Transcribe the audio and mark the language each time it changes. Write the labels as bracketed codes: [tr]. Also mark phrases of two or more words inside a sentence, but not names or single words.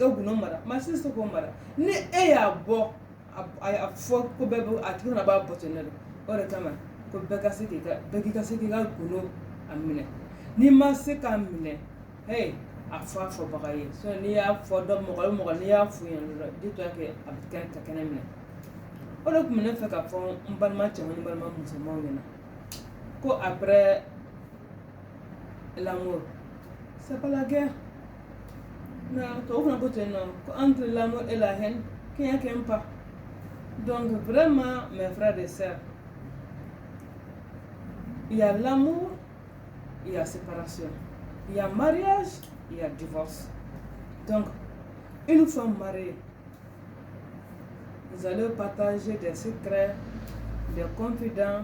[bm] gundo mara maa si tɛ se k'o mara ni e y'a bɔ a fɔ ko bɛɛ bɛ a tigi fana b'a bɔ ten de o de kama ko bɛɛ k'i ka se k'i ka gundo a minɛ n'i ma se k'a minɛ a fɔbaga ye sinon n'i y'a fɔ dɔ mɔgɔ n'i y'a f'u ɲɛna dɔrɔn [fr] dis-toi que [bm] a bɛ kɛ ka kɛnɛ minɛ o de tun bɛ ne fɛ ka fɔ n balima cɛman ni balima musomanw ɲɛna ko [fr] après l'amour c'est pas la guerre non [bm] tubabu fana ko ten nɔ ko [fr] entre l'amour et la haine qu'il n'y a pas donc vraiment mes frères et sœurs il y a l'amour il y a séparation. Il y a mariage, il y a divorce. Donc, une fois marié, vous allez partager des secrets, des confidents.